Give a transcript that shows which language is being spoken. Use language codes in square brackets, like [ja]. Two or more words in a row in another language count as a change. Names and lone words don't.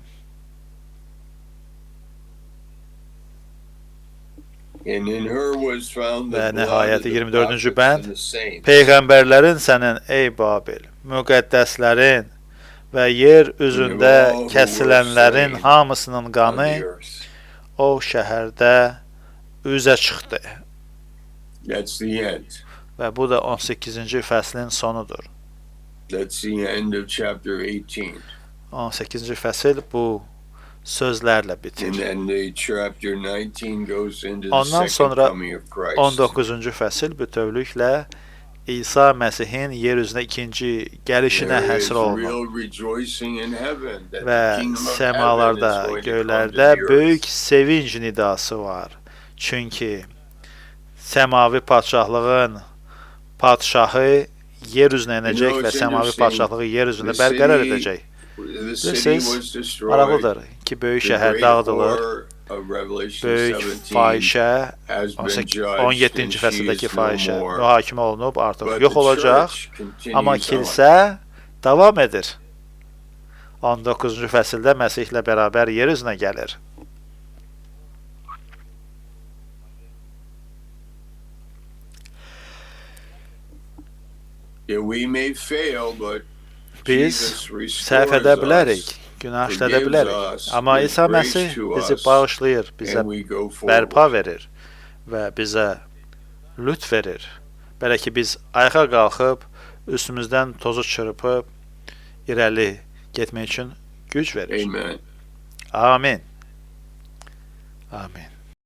[az] Və nəhayət 24-cü bənd, peyğəmbərlərin sənin, ey Babil, müqəddəslərin və yer üzündə kəsilənlərin hamısının qanı o şəhərdə üzə çıxdı. Və bu da 18-ci fəslin sonudur. 18-ci fəsil bu sözlərlə [en] And [az] bitir. [en] then the chapter 19 goes into the [az] Ondan [en] second [az] sonra [en] coming of Christ. [az] 19-cu fəsil bütövlüklə İsa Məsihin yer üzünə ikinci gəlişinə [en] There is [az] həsr olunur [en] real rejoicing in heaven that [az] və [en] the kingdom of [az] səmalarda, [en] heaven is going to come [az] göylərdə [en] to the [az] böyük [en] earth. [az] sevinc nidası var. Çünki səmavi padşahlığın padşahı yer üzünə enəcək və səmavi padşahlığı yer üzündə bərqərar edəcək. [en] The city [az] Bilirsiniz, [en] was destroyed. [az] maraqlıdır ki, böyük [en] The [az] şəhər [en] great [az] dağıdılır. [en] whore of Revelation [az] Böyük [en] 17 [az] fahişə, [en] has been judged [az] 17-ci [en] and she [az] fəsildəki [en] is no [az] fahişə [en] more. [az] mühakimə olunub, artıq [en] But [az] yox [en] the [az] olacaq. [en] church continues [az] Amma [en] on. [az] kilsə davam edir. 19-cu fəsildə Məsihlə bərabər yer üzünə gəlir. [en] Yeah, we may fail, but [az] Biz [en] Jesus [az] səhv [en] restores [az] edə bilərik, [en] us, [az] günah işlədə [en] forgives [az] bilərik. [en] us, [az] Amma [en] gives [az] İsa [en] grace [az] Məsih [en] to [az] bizi [en] us, [az] bağışlayır, bizə [en] and we go [az] bərpa [en] forward. [az] verir və bizə lütf verir. Belə ki, biz ayağa qalxıb, üstümüzdən tozu çırpıb, irəli getmək üçün güc verir. [en] Amen. [az] Amin. Amin.